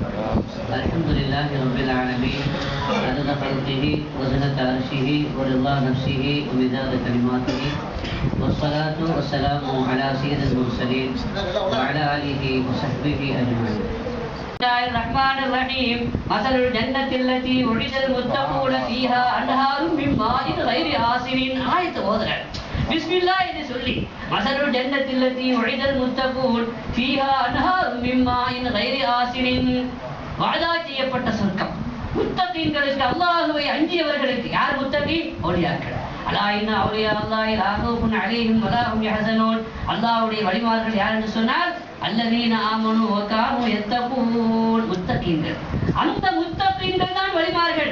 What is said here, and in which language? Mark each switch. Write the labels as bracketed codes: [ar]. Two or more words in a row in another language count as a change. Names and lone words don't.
[ar] الحمد لله رب العالمين عدد خلقه وزنة عرشه ورضا نفسه ومداد كلماته والصلاة والسلام على سيد المرسلين وعلى آله وصحبه أجمعين. بسم الله الرحمن الرحيم. مثل الجنة التي وعد المتقون فيها أنهار من ماء غير آسن. آية ஓதுறேன். بسم الله [ta] என்று சொல்லி [ar] مثل الجنة التي وعد المتقون فيها أنهار من ماء غير آسن. [ta] வாதா செய்யப்பட்ட சொர்க்கம் முத்தகீன்களுக்கு, அல்லாஹ்வை அஞ்சியவர்களுக்கு. யார் முத்தகீ? அவுலியாக்கள். [ar] ألا إن أولياء الله لا خوف عليهم ولا هم يحزنون. [ta] அல்லாஹ்வுடைய வழிமார்கள் யார் என்று சொன்னால் [ar] الذين آمنوا وكانوا يتقون. [ta] முத்தகீன்கள். அந்த முத்தகீன்கள் தான் வழிமார்கள்.